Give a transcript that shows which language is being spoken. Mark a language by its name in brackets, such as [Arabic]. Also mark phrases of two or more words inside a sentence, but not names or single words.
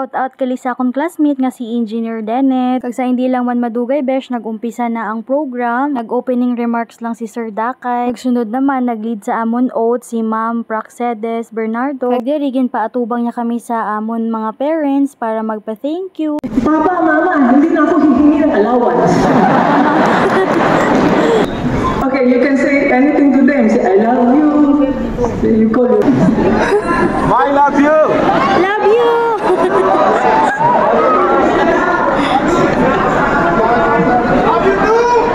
[English] Shout out [Hiligaynon] kali sa akong classmate nga si Engineer Dennet. Kag sa hindi lang man madugay besh, nagumpisa na ang program. Nag- [English] opening remarks [Hiligaynon] lang si Sir Dakay. Nagsunod naman nag-lead sa amon oath si Ma'am Praxedes Bernardo. Kag dirigin pa atubang niya kami sa amon mga parents para magpa- [English] thank you. [Filipino] Papa, mama, hindi na ako hihingi ng allowance. [English] Okay, you can say anything to them. Say, I love you. Then you call it. I love you. Love you! Love you too.